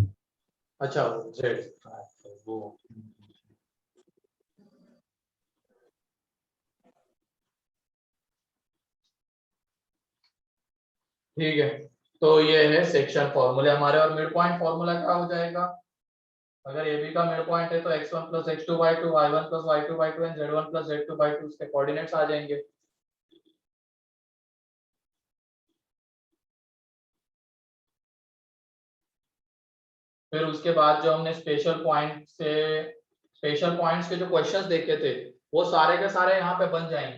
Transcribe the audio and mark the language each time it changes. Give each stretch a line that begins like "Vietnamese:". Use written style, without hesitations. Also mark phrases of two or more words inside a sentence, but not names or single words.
Hindi: अच्छा z वो, ठीक है। तो ये है
English: section formulae
Hindi: हमारे, और
English: mid point formula
Hindi: क्या हो जाएगा, अगर ए बी का
English: mid point
Hindi: है तो
English: x1 plus x2 by 2 y1 plus y2 by 2 and z1 plus z2 by 2
Hindi: उसके कोऑर्डिनेट्स आ जाएंगे। फिर उसके बाद जो हमने
English: special points
Hindi: के जो क्वेश्चंस देखे थे वो सारे के सारे यहाँ पे बन जाएंगे।